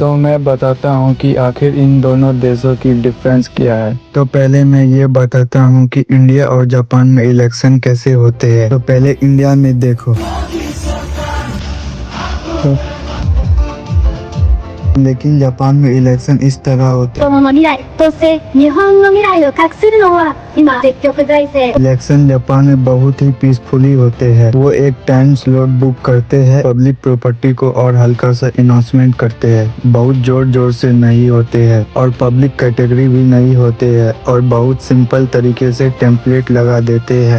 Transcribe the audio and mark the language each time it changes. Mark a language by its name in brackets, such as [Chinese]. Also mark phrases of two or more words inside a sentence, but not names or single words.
[Hindi] तो मैं बताता हूँ कि आखिर इन दोनों देशों की डिफरेंस क्या है। तो पहले मैं ये बताता हूँ कि इंडिया और जापान में इलेक्शन कैसे होते हैं। तो पहले इंडिया में देखो, लेकिन जापान में इलेक्शन इस तरह होते हैं। [Japanese] 子供の未来、そして日本の未来を託するのは今積極財政。 [Hindi] इलेक्शन जापान में बहुत ही पीसफुली होते हैं। वो एक [English] time slot [Hindi] बुक करते हैं [English] public property [Hindi] को और हल्का सा अनाउंसमेंट करते हैं। बहुत जोर जोर से नहीं होते हैं और [English] public category [Hindi] भी नहीं होते हैं, और बहुत सिंपल तरीके से टेम्पलेट लगा देते हैं।